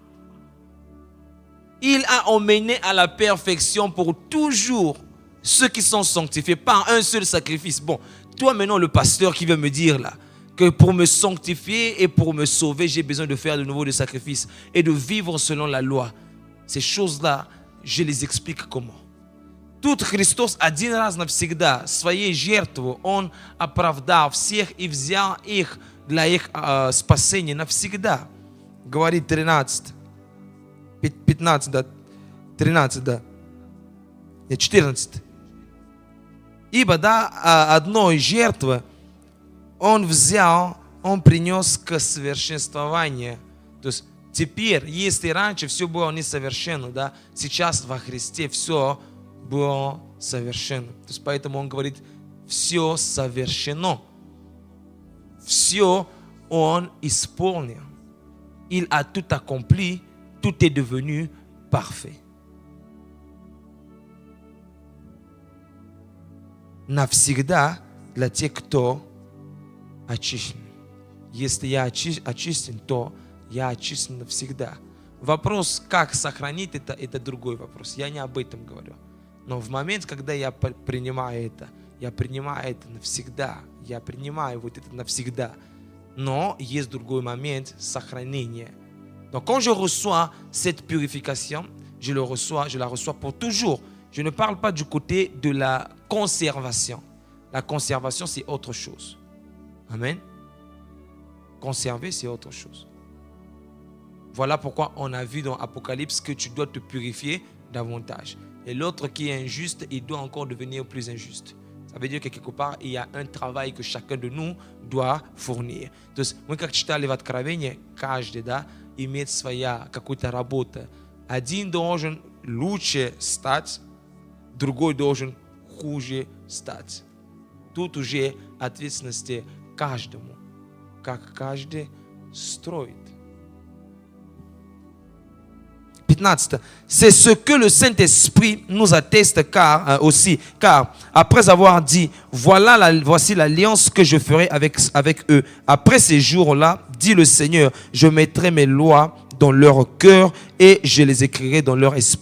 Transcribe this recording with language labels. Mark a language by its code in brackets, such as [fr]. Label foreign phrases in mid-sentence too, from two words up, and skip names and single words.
[fr] Il a emmené à la perfection pour toujours ceux qui sont sanctifiés par un seul sacrifice. Bon, toi maintenant le pasteur qui veut me dire là, que pour me sanctifier et pour me sauver, j'ai besoin de faire de nouveau des sacrifices et de vivre selon la loi. Ces choses-là, je les explique comment. [ru] Тут Христос один раз навсегда своей жертвой Он оправдал всех и взял их для их спасения навсегда. Говорит 13, 15, да, 13, да, 14. Ибо да, одной жертвы Он взял, Он принес к совершенствованию. То есть теперь, если раньше все было несовершенно, да, сейчас во Христе все было совершенно. То есть поэтому Он говорит, все совершено. Все Он исполнил. [fr] Il a tout accompli, tout est devenu parfait. [ru] Навсегда для тех, кто очищен. Если я очищен, то я очищен навсегда. Вопрос, как сохранить это другой вопрос. Я не об этом говорю. Но в момент, когда я принимаю это навсегда. Я принимаю вот это навсегда. Но есть другой момент сохранения. [fr] Donc quand je reçois cette purification, je la reçois pour toujours. Je ne parle pas du côté de la conservation. La conservation, c'est autre chose. Amen. Conserver, c'est autre chose. Voilà pourquoi on a vu dans Apocalypse que tu dois te purifier davantage. Et l'autre qui est injuste, il doit encore devenir plus injuste. Ça veut dire que quelque part, il y a un travail que chacun de nous doit fournir. [ru] То есть мы как читали в Откровении, каждый, да, имеет своя какая-то работа. Один должен лучше стать, другой должен хуже стать. Тут уже ответственности каждому, как каждый строит. 15. [fr] C'est ce que le Saint-Esprit nous atteste car après avoir dit, voici l'alliance que je ferai avec eux. Après ces jours-là, dit le Seigneur, je mettrai mes lois dans leur cœur et je les écrirai dans leur esprit.